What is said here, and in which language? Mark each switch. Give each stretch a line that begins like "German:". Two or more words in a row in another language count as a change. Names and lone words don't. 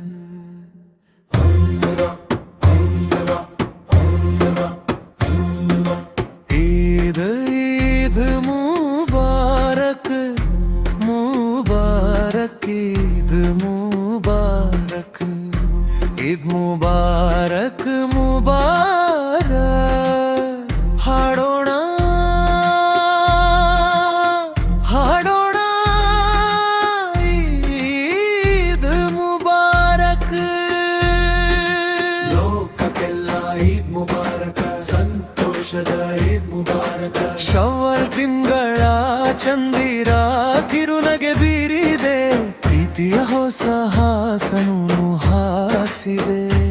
Hindi: ईद ईद मुबारक मुबारक ईद मुबारक। ईद मुबारक मुबारक।
Kannada: हाडोಣ हाडोಣ
Hindi: ईद मुबारक।
Kannada: ಲೋಕಕ್ಕೆಲ್ಲ
Hindi: ईद मुबारक,
Kannada: ಸಂತೋಷದ
Hindi: ईद मुबारक।
Kannada: ಶವ್ವಲ್ ತಿಂಗಳ ಚಂದಿರ ಕಿರುನಗೆ ಬೀರಿದೆ, ಪ್ರೀತಿಯ ಹೊಸ ಹಾಸನು ಹಾಸಿದೆ।